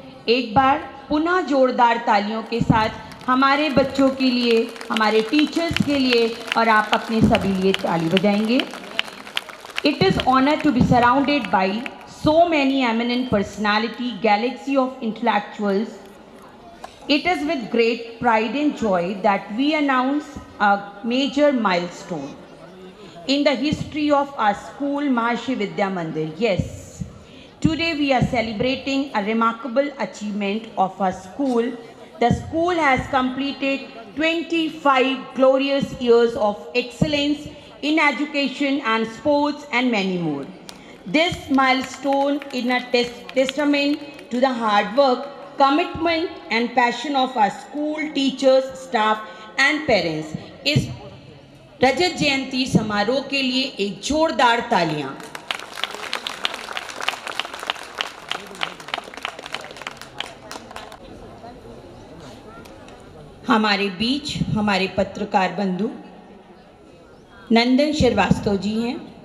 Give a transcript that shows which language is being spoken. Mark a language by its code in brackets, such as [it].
[hi] एक बार पुनः जोरदार तालियों के साथ हमारे बच्चों के लिए, हमारे टीचर्स के लिए और आप अपने सभी लिए ताली बजाएंगे. [en] It is honor to be surrounded by so many eminent personality, galaxy of intellectuals. It is with great pride and joy that we announce a major milestone in the history of our school, Maharshi Vidya Mandir. Yes, today we are celebrating a remarkable achievement of our school. The school has completed 25 glorious years of excellence in education and sports and many more. This milestone is a testament to the hard work, commitment and passion of our school teachers, staff and parents. [hi] इस रजत जयंती समारोह के लिए एक जोरदार तालियां. हमारे बीच हमारे पत्रकार बंधु नंदन श्रीवास्तव जी हैं.